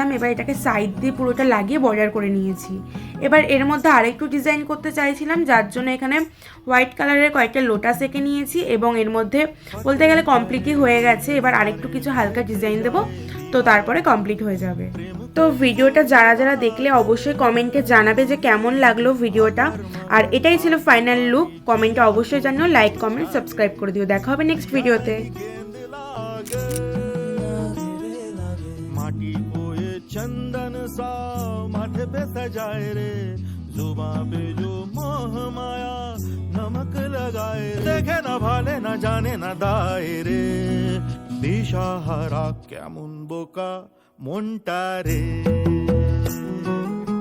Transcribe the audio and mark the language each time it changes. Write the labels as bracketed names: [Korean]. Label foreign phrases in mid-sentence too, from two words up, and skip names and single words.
[Bangla] এবার এটাকে সাইড দিয়ে পুরোটা লাগিয়ে বর্ডার করে নিয়েছি। এবার এর মধ্যে আরেকটু ডিজাইন করতে চাইছিলাম, যার জন্য এখানে [English] white colour [Bangla] কয়েকটা লোটাস এঁকে নিয়েছি এবং এর মধ্যে বলতে গেলে কমপ্লিটই হয়ে গেছে। এবার আরেকটু কিছু হালকা ডিজাইন দেবো, তো তারপরে কমপ্লিট হয়ে যাবে। তো ভিডিওটা যারা যারা দেখলে অবশ্যই কমেন্টে জানাবে যে কেমন লাগলো ভিডিওটা। আর এটাই ছিল ফাইনাল লুক। কমেন্টে অবশ্যই জানিও, [English] like comment subscribe [Bangla] করে দিও। দেখা হবে [English] next video. [Hindi] माटी को ये चंदन सा माथे पे सजाए रे, जुबां पे जो मोह माया नमक लगाए, देखे ना भाले ना जाने ना दाए रे [Bangla] দিশাহারা কেমন বোকা মনটা রে।